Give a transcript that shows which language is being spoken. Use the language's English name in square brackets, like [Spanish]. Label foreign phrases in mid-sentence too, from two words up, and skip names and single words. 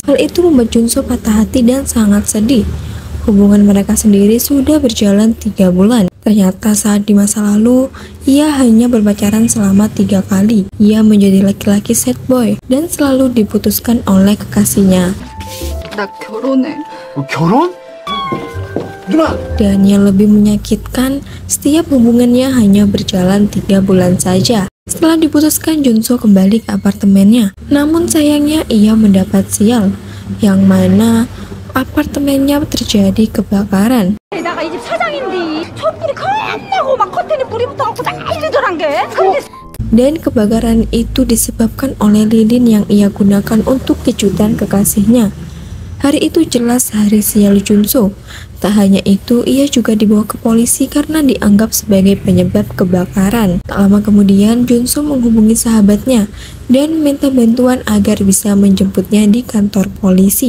[Indonesian] Hal itu membuat Junso patah hati dan sangat sedih. Hubungan mereka sendiri sudah berjalan 3 bulan. Ternyata saat di masa lalu, ia hanya berpacaran selama 3 kali. Ia menjadi laki-laki [English] sad boy [Indonesian] dan selalu diputuskan oleh kekasihnya. [Korean] 나 결혼해. 결혼? 누나! [Indonesian] Dan yang lebih menyakitkan, setiap hubungannya hanya berjalan 3 bulan saja. Setelah diputuskan, Junso kembali ke apartemennya. Namun sayangnya ia mendapat sial, yang mana apartemennya terjadi kebakaran. [Korean] 내가 이 집 사장인데 촛불이 겁나고 막 커튼에 불이 붙어갖고 난리더란 게. 근데 [Indonesian] Dan kebakaran itu disebabkan oleh lilin yang ia gunakan untuk kejutan kekasihnya. Hari itu jelas hari sial Junso. Tak hanya itu, ia juga dibawa ke polisi karena dianggap sebagai penyebab kebakaran. Tak lama kemudian, Junso menghubungi sahabatnya dan meminta bantuan agar bisa menjemputnya di kantor polisi.